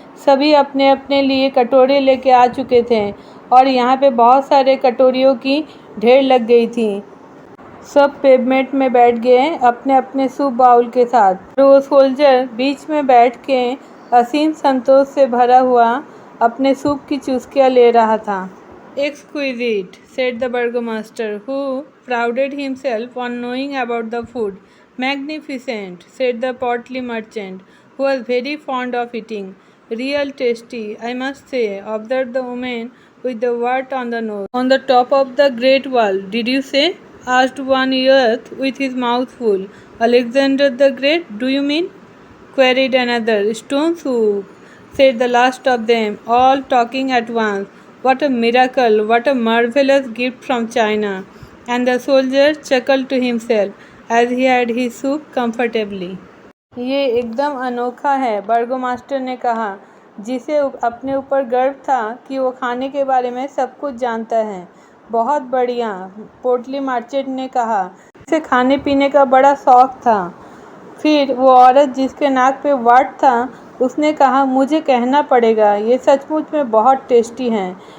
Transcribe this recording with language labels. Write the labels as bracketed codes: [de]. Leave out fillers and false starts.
[hi] सभी अपने अपने लिए कटोरे लेके आ चुके थे और यहाँ पे बहुत सारे कटोरियों की ढेर लग गई थी। सब पेवमेंट में बैठ गए अपने अपने सूप बाउल के साथ। वो सोल्जर बीच में बैठ के असीम संतोष से भरा हुआ अपने सूप की चुस्कियाँ ले रहा था। [en] Exquisite, said the burgomaster, who prided himself on knowing about the food. Magnificent, said the portly merchant, who was very fond of eating. Real tasty, I must say, observed the woman with the wart on the nose. On the top of the great wall, did you say? Asked one youth with his mouth full. Alexander the Great, do you mean? Queried another. Stone soup, said the last of them, all talking at once. What a miracle, what a marvelous gift from China. And the soldier chuckled to himself as he had his soup comfortably. [hi] ये एकदम अनोखा है, बर्गोमास्टर ने कहा, जिसे अपने ऊपर गर्व था कि वो खाने के बारे में सब कुछ जानता है। बहुत बढ़िया, पोर्टली मर्चेंट ने कहा, इसे खाने पीने का बड़ा शौक था। फिर वो औरत जिसके नाक पे वाट था, उसने कहा, मुझे कहना पड़ेगा, ये सचमुच में बहुत टेस्टी हैं।